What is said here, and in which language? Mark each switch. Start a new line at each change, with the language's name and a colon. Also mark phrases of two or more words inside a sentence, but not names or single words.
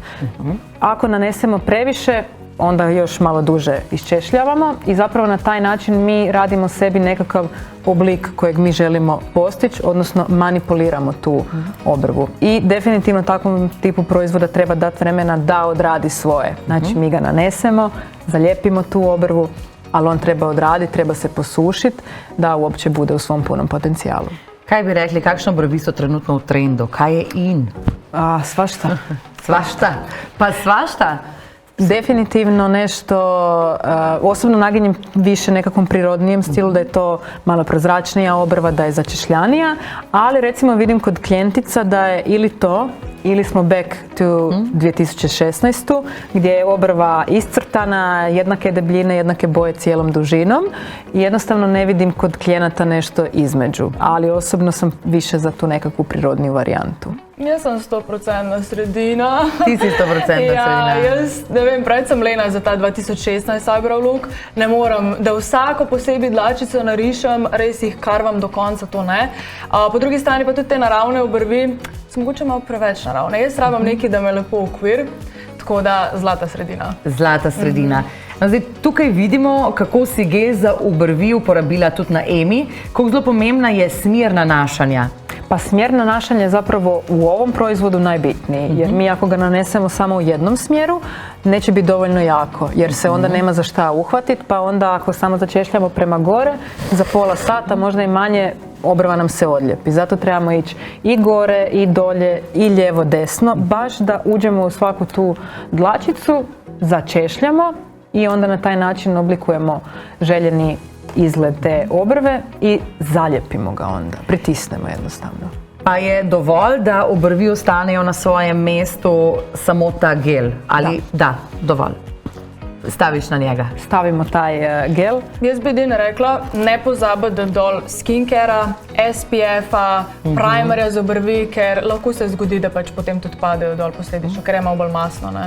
Croatian: Ako nanesemo previše, onda još malo duže iščešljavamo i zapravo na taj način mi radimo sebi nekakav oblik kojeg mi želimo postići, odnosno manipuliramo tu obrvu. I definitivno takvom tipu proizvoda treba dati vremena da odradi svoje. Znači mi ga nanesemo, zalijepimo tu obrvu, ali on treba odraditi, treba se posušiti da uopće bude u svom punom potencijalu.
Slovenian: Kaj bi rekli, kakšne obrvi so trenutno v trendu? Kaj je in?
Croatian: Svašta. Svašta? Pa svašta? Definitivno nešto, osobno naginjem više nekakvom prirodnijem stilu, da je to malo prozračnija obrva, da je začešljanija, ali recimo vidim kod klijentica da je ili to, ili smo
English: back to
Croatian: 2016. gdje je obrva iscrtana, jednake debljine, jednake boje cijelom dužinom i jednostavno ne vidim kod klijenata nešto između, ali osobno sam više za tu nekakvu prirodniju varijantu.
Slovenian: Jaz sem 100% sredina. Ti si 100% sredina. Jaz ne vem, prej sem lena za ta 2016
English: eyebrow look.
Slovenian: Ne morem, da vsako posebej dlačico narišem, res jih karvam do konca, to ne. Po drugi strani pa tudi te naravne obrvi, so mogoče malo preveč naravne. Jaz rabim nekaj, da me lepo okvir, tako da zlata sredina. Zlata sredina. No, zdaj, tukaj vidimo, kako si gel za obrvi uporabila tudi na Emi. Kako zelo pomembna je smjer nanašanja.
Croatian: Pa smjer nanašanja je zapravo u ovom proizvodu najbitniji, jer mi ako ga nanesemo samo u jednom smjeru, neće biti dovoljno jako, jer se onda nema za šta uhvatiti, pa onda ako samo začešljamo prema gore, za pola sata, možda i manje, obrva nam se odljepi. Zato trebamo ići i gore, i dolje, i lijevo, desno, baš da uđemo u svaku tu dlačicu, začešljamo i onda na taj način oblikujemo željeni izgled te obrve i zalijepimo ga onda, pritisnemo jednostavno.
Slovenian: Pa je dovolj, da obrvi ostanejo na svojem mestu samo ta gel? Ali da, dovolj. Staviš na njega?
Croatian: Stavimo taj gel.
Slovenian: Jaz bi edino rekla, ne pozabiti dol skincare-a, SPF-a, primerja za obrvi, ker lahko se zgodi, da pač potem tudi padejo dol posledično, ker je malo bolj masno, ne?